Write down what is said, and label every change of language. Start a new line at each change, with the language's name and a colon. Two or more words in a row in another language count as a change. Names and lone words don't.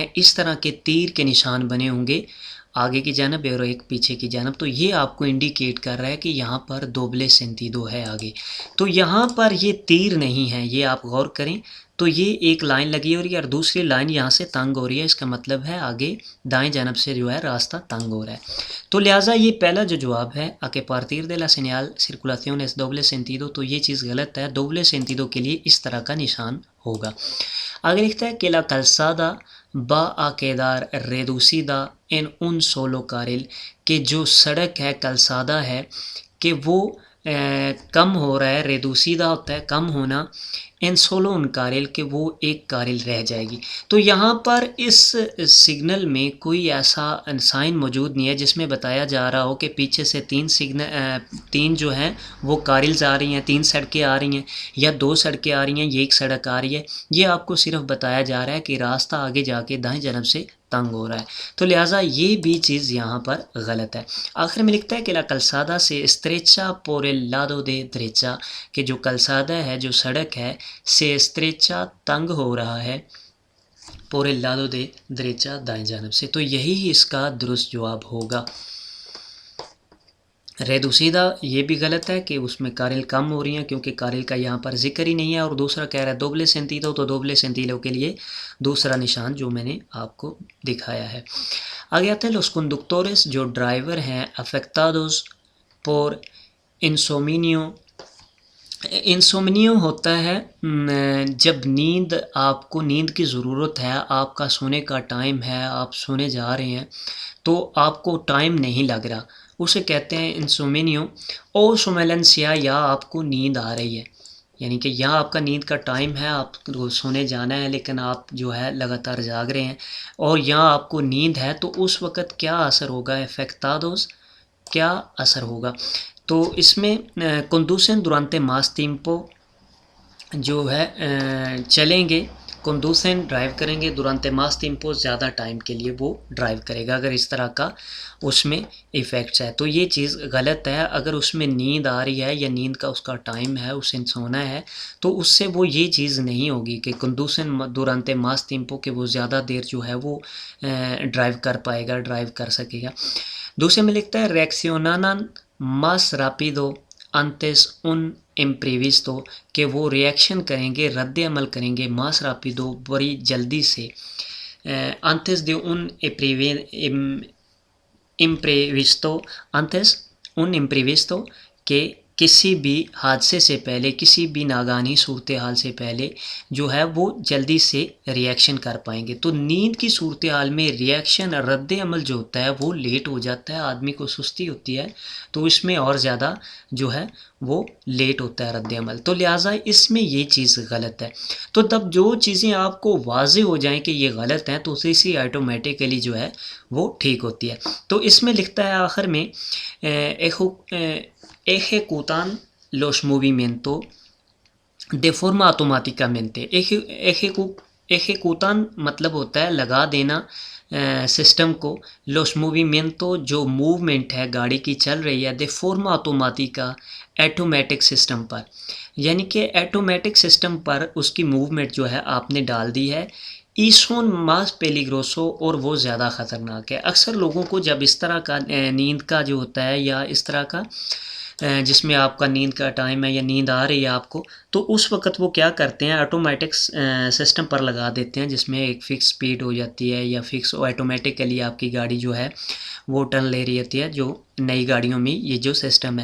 Urdu: اس طرح کے تیر کے نشان بنے ہوں گے آگے کی جانب اور ایک پیچھے کی جانب، تو یہ آپ کو انڈیکیٹ کر رہا ہے کہ یہاں پر
Spanish: doble sentido
Urdu: ہے آگے۔ تو یہاں پر یہ تیر نہیں ہے، یہ آپ غور کریں، تو یہ ایک لائن لگی ہو رہی ہے اور دوسری لائن یہاں سے تنگ ہو رہی ہے، اس کا مطلب ہے آگے دائیں جانب سے جو ہے راستہ تنگ ہو رہا ہے۔ تو لہٰذا یہ پہلا جو جواب ہے کہ
Spanish: partir de la señal circulación es doble sentido،
Urdu: تو یہ چیز غلط ہے،
Spanish: doble sentido
Urdu: کے لیے اس طرح کا نشان ہوگا۔ آگے لکھتا ہے کہ
Spanish: la calzada va a quedar reducida en un solo carril،
Urdu: کہ جو سڑک ہے کلسادہ ہے کہ وہ کم ہو رہا ہے، ریدوسیدہ ہوتا ہے کم ہونا،
Spanish: en solo un carril
Urdu: کہ وہ ایک کارل رہ جائے گی۔ تو یہاں پر اس سگنل میں کوئی ایسا سائن موجود نہیں ہے جس میں بتایا جا رہا ہو کہ پیچھے سے 3 جو ہیں وہ کارلز آ رہی ہیں، 3 سڑکیں آ رہی ہیں یا 2 سڑکیں آ رہی ہیں، یہ ایک سڑک آ رہی ہے۔ یہ آپ کو صرف بتایا جا رہا ہے کہ راستہ آگے جا کے دائیں جانب سے تنگ ہو رہا ہے، تو لہٰذا یہ بھی چیز یہاں پر غلط ہے۔ آخر میں لکھتا ہے کہ
Spanish: la calzada se estrecha por el lado de derecha،
Urdu: کہ جو کلسادہ ہے جو سڑک ہے
Spanish: se estrecha
Urdu: تنگ ہو رہا ہے
Spanish: por el lado de derecha
Urdu: دائیں جانب سے، تو یہی اس کا درست جواب ہوگا۔ ریدوسیدہ یہ بھی غلط ہے کہ اس میں کارل کم ہو رہی ہیں کیونکہ کارل کا یہاں پر ذکر ہی نہیں ہے، اور دوسرا کہہ رہا ہے
Spanish: doble sentido,
Urdu: تو
Spanish: doble sentido
Urdu: کے لیے دوسرا نشان جو میں نے آپ کو دکھایا ہے۔ آگے آتے ہیں
Spanish: los conductores
Urdu: جو ڈرائیور ہیں
Spanish: afectados por insomnio۔
Urdu: انسومنیو ہوتا ہے جب نیند، آپ کو نیند کی ضرورت ہے، آپ کا سونے کا ٹائم ہے، آپ سونے جا رہے ہیں تو آپ کو ٹائم نہیں لگ رہا، اسے کہتے ہیں انسومنیو۔
Spanish: o somnolencia
Urdu: یا آپ کو نیند آ رہی ہے، یعنی کہ یہاں آپ کا نیند کا ٹائم ہے، آپ کو سونے جانا ہے لیکن آپ جو ہے لگاتار جاگ رہے ہیں اور یہاں آپ کو نیند ہے، تو اس وقت کیا اثر ہوگا؟ افیکٹادوس کیا اثر ہوگا؟ تو اس میں
Spanish: conducen durante más tiempo
Urdu: جو ہے چلیں گے، کنڈوسن ڈرائیو کریں گے
Spanish: durante más tiempo
Urdu: زیادہ ٹائم کے لیے وہ ڈرائیو کرے گا اگر اس طرح کا اس میں ایفیکٹس ہے، تو یہ چیز غلط ہے۔ اگر اس میں نیند آ رہی ہے یا نیند کا اس کا ٹائم ہے، اسے سونا ہے، تو اس سے وہ یہ چیز نہیں ہوگی کہ
Spanish: conducen durante más tiempo
Urdu: کہ وہ زیادہ دیر جو ہے وہ ڈرائیو کر پائے گا، ڈرائیو کر سکے گا۔ دوسرے میں لکھتا ہے
Spanish: reaccionan más rápido antes un imprevisto،
Urdu: کہ وہ ریئیکشن کریں گے، رد عمل کریں گے
Spanish: más rápido
Urdu: بڑی جلدی سے
Spanish: antes de un imprevisto antes un imprevisto
Urdu: کہ کسی بھی حادثے سے پہلے، کسی بھی ناگہانی صورتحال سے پہلے جو ہے وہ جلدی سے ریئیکشن کر پائیں گے۔ تو نیند کی صورتحال میں ریئیکشن، رد عمل جو ہوتا ہے وہ لیٹ ہو جاتا ہے، آدمی کو سستی ہوتی ہے، تو اس میں اور زیادہ جو ہے وہ لیٹ ہوتا ہے رد عمل، تو لہٰذا اس میں یہ چیز غلط ہے۔ تو تب جو چیزیں آپ کو واضح ہو جائیں کہ یہ غلط ہیں تو اسی آٹومیٹیکلی جو ہے وہ ٹھیک ہوتی ہے۔ تو اس میں لکھتا ہے آخر میں
Spanish: ejecutan los movimientos de forma automáticamente۔
Urdu: ejecutan مطلب ہوتا ہے لگا دینا سسٹم کو،
Spanish: los movimientos
Urdu: جو موومنٹ ہے گاڑی کی چل رہی ہے،
Spanish: de forma automática
Urdu: ایٹومیٹک سسٹم پر، یعنی کہ ایٹومیٹک سسٹم پر اس کی موومنٹ جو ہے آپ نے ڈال دی ہے۔
Spanish: y son más peligroso
Urdu: اور وہ زیادہ خطرناک ہے۔ اکثر لوگوں کو جب اس طرح کا نیند کا جو ہوتا ہے یا اس طرح کا جس میں آپ کا نیند کا ٹائم ہے یا نیند آ رہی ہے آپ کو، تو اس وقت وہ کیا کرتے ہیں آٹومیٹک سسٹم پر لگا دیتے ہیں جس میں ایک فکس سپیڈ ہو جاتی ہے یا فکس آٹومیٹیکلی آپ کی گاڑی جو ہے وہ ٹرن لے رہی ہوتی ہے جو نئی گاڑیوں میں یہ جو سسٹم ہے.